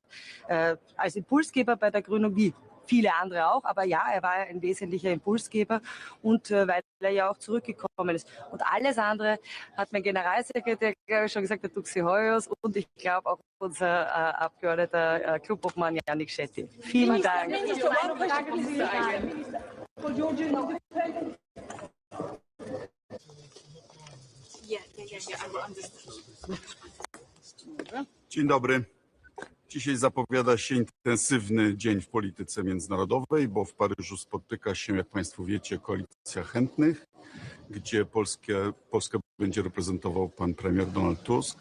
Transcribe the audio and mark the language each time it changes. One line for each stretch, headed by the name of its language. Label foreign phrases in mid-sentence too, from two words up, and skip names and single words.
German: Als Impulsgeber bei der Gründung, wie viele andere auch, aber ja, er war ein wesentlicher Impulsgeber und weil er ja auch zurückgekommen ist. Und alles andere hat mein Generalsekretär schon gesagt, der Duxi Hoyos und ich glaube auch unser Abgeordneter Clubobmann Janik Schetti. Vielen Dank.
Polish: Dzień dobry. Dzisiaj zapowiada się intensywny dzień w polityce międzynarodowej, bo w Paryżu spotyka się, jak Państwo wiecie, koalicja chętnych, gdzie Polskę będzie reprezentował pan premier Donald Tusk.